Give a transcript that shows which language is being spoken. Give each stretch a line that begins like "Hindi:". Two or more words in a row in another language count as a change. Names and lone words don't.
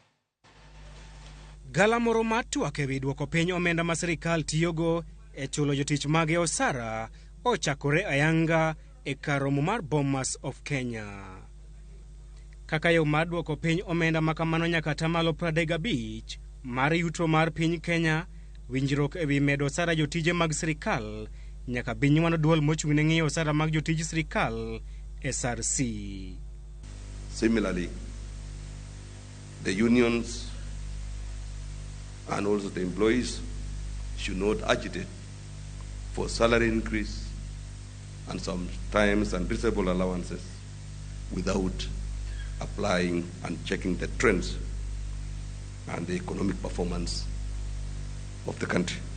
Luo (Kenya and Tanzania): Gala moro matwak ewi duoko piny omenda ma sirikal tiyogo e chulo jotich mage osara ochakore ayanga e kar romo mar Bomas of Kenya. Kaka yo mar duoko piny omenda makamano nyaka tamalo 35 mar yuto mar piny Kenya, winjruok ewi medo osara jotije mag sirikal nyaka bi nywano duol mochung' ne ng'iyo osara mag jotij sirikal SRC.
English: Similarly, the unions and also the employees should not agitate for salary increase and sometimes unreasonable allowances without applying and checking the trends and the economic performance of the country.